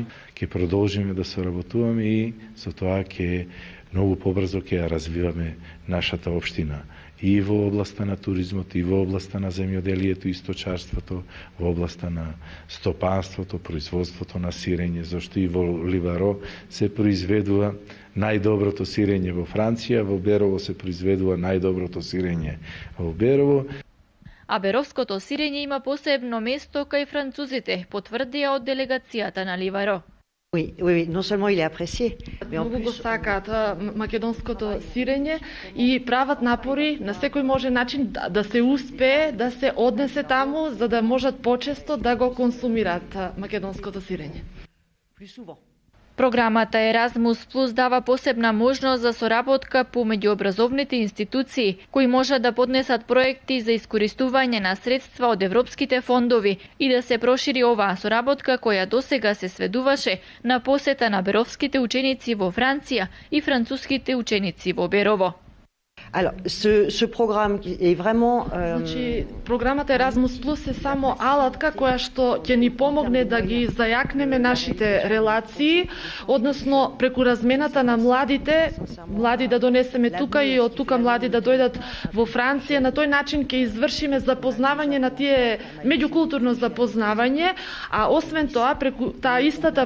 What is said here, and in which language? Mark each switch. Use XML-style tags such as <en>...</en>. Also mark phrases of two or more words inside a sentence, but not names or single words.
<mk>Ќе продолжиме да соработуваме и со тоа ќе многу побрзо ќе ја развиваме нашата општина и во областа на туризмот, и во областа на земјоделието и сточарството, во областа на стопанството, производството на сирење, зашто и во Ливаро се произведува најдоброто сирење во Франција, во Берово се произведува најдоброто сирење во Берово. А беровското сирење има посебно место кај французите, потврдија од делегацијата на Ливаро.</mk> <fr>Oui, non seulement il est apprécié, mais en</fr> <mk>Многу го</mk> <fr>plus</fr> <mk>сакаат македонското сирење и прават напори на секој можен начин да се успее да се однесе таму, за да можат почесто да го консумираат македонското сирење.</mk> <fr>plus souvent.</fr> <mk>Програмата Еразмус Плюс дава посебна можност за соработка помеѓу образовните институции, кои можат да поднесат проекти за искористување на средства од европските фондови и да се прошири оваа соработка која досега се сведуваше на посета на беровските ученици во Франција и француските ученици во Берово.</mk> <fr>Alors, ce programme qui est vraiment</fr> <mk>Значи, програмата Еразмус Плюс е само алатка која што ќе ни помогне да ги зајакнеме нашите релации, односно преку размената на млади да донесеме тука и од тука млади да дојдат во Франција. На тој начин ќе извршиме запознавање на тие меѓукултурно запознавање, а освен тоа преку таа истата</mk>